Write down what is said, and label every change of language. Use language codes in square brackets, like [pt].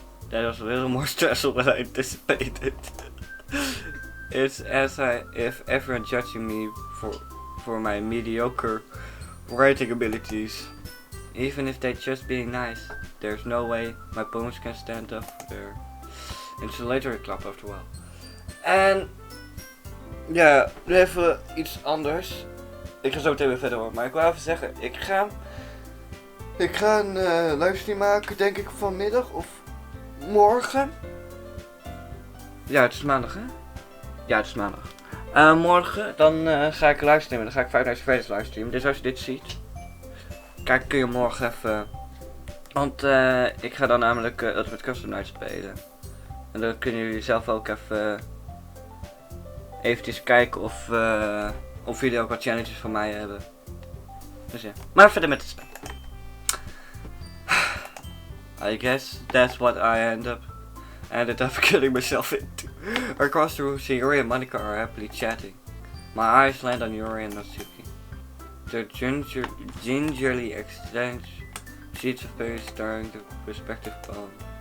[en] That was a little more stressful than I anticipated. It's as if everyone judging me for my mediocre writing abilities. Even if they're just being nice, there's no way my poems can stand up for their insulatory club after all. [nl] En ja, nu even iets anders. Ik ga zo meteen weer verder hoor, maar ik wil even zeggen, ik ga een livestream maken, denk ik vanmiddag of morgen. Ja, het is maandag hè? Ja, het is maandag. Morgen dan ga ik livestreamen, dan ga ik 5 Nights at Freddy's livestreamen. Dus als je dit ziet, kijk, kun je morgen even. Want ik ga dan namelijk Ultimate Custom Night spelen. En dan kunnen jullie zelf ook even eventjes kijken of jullie ook wat challenges van mij hebben. Dus ja, maar verder met het spel. [en] I guess that's what I ended up getting myself into. Across the room, Yuri and Monica are happily chatting. My eyes land on Yuri and Natsuki. They gingerly exchange sheets of paper starring the respective poem.